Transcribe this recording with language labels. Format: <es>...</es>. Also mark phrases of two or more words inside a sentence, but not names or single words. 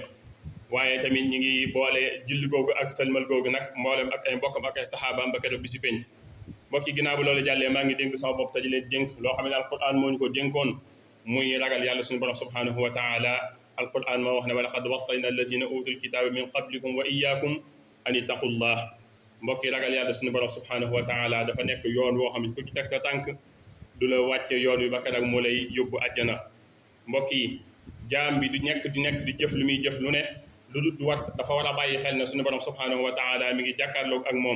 <wo>waaye tamit ñi ngi boole julli googu ak sëlmal googu nag mboolem ak ay mbokkam ak ay saxaabaam ba keroog bi si penc. mbokk yi ginnaaw bi loolu jàllee maa ngi dénk sama bopp te di leen dénk loo xam ne alquran moo ñu ko dénkoon muy ragal yàlla suñu borom</wo> <ar>سبحانه وتعالى.</ar> <wo>alquran moo wax ne</wo> <ar>ولقد وصينا الذين أوتوا الكتاب من قبلكم وإياكم أن اتقوا الله.</ar> <wo>mbokk yi ragal yàlla suñu borom</wo> <ar>سبحانه وتعالى</ar> <wo>dafa nekk yoon woo xam ne ku ci teg sa tànk du la wàcce yoon wi ba keroog moo lay yóbbu àjjana. mbokk yi jaam bi du nekk di jëf lu muy jëf lu ne lu du war dafa war a bàyyi xel ne suñu borom</wo> <ar>سبحانه وتعالى</ar> <wo>mi ngi jàkkaarloog ak moom.</wo>